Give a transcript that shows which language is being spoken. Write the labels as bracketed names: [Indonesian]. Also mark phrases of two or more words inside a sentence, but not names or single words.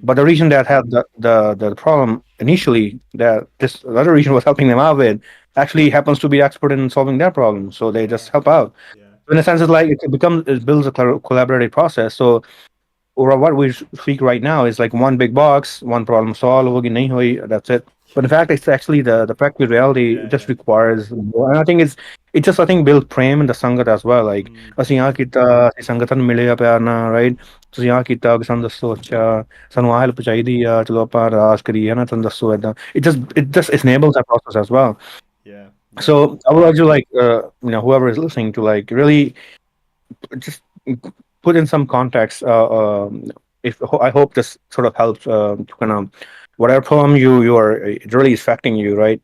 [English] but the region that had the problem initially that this other region was helping them out with actually happens to be expert in solving their problem, so they just yeah. help out. Yeah. In a sense, it's like it builds a collaborative process. So or what we speak right now is like one big box, one problem solved, [Punjabi] ਹੋਗੀ ਨਹੀਂ ਹੋਈ, [English] that's it. But in fact, it's actually the practical reality. It Yeah. just Yeah. requires more. And I think it just I think build prem in the sangat as well. Like Mm, [Punjabi] ਅਸੀਂ ਆ ਕੀਤਾ ਅਸੀਂ ਸੰਗਤਾਂ ਨੂੰ ਮਿਲਿਆ ਪਿਆਰ ਨਾਲ ਰਾਈਟ ਤੁਸੀਂ ਆ ਕੀਤਾ ਕਿ ਸਾਨੂੰ ਦੱਸੋ ਅੱਛਾ ਸਾਨੂੰ ਆ ਹੈਲਪ ਚਾਹੀਦੀ ਆ ਚਲੋ ਆਪਾਂ ਅਰਦਾਸ ਕਰੀਏ ਨਾ ਤੁਹਾਨੂੰ ਦੱਸੋ ਏਦਾਂ [English] it just enables that process as well. yeah. Yeah. So I would like to like whoever is listening to like really just put in some context. If I hope this sort of helps to kind of whatever problem you are it really is affecting you, right?